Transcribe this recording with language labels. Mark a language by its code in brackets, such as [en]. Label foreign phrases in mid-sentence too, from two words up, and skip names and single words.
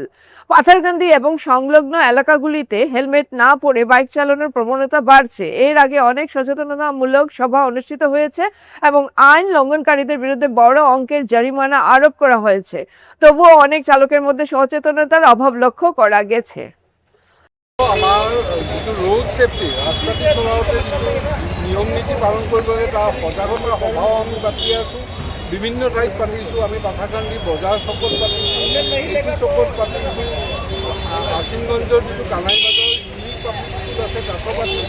[bn] পাথারকান্দি এবং সংলগ্ন এলাকাগুলিতে হেলমেট না পরে বাইক চালানোর প্রবণতা বাড়ছে। এর আগে অনেক সচেতনতামূলক সভা অনুষ্ঠিত হয়েছে এবং আইন লঙ্ঘনকারীদের বিরুদ্ধে বড় অঙ্কের জরিমানা আরোপ করা হয়েছে। তবুও অনেক চালকের মধ্যে সচেতনতার অভাব লক্ষ্য করা গেছে। [as] আমাৰ যিটো [en] road safety [as] ৰাস্তাটি চলাওঁতে যিটো নিয়ম নীতি পালন কৰিব লাগে তাৰ সজাগতা সভাও আমি পাতি আছোঁ। বিভিন্ন ঠাইত পাতিছোঁ। আমি পাথাৰকান্দি বজাৰ চকত পাতিছোঁ, এইটো চকত পাতিছোঁ, আছিমগঞ্জৰ যিটো কানাই বাজাৰ ইউনিক পাব্লিক স্কুল আছে তাতো পাতিছোঁ।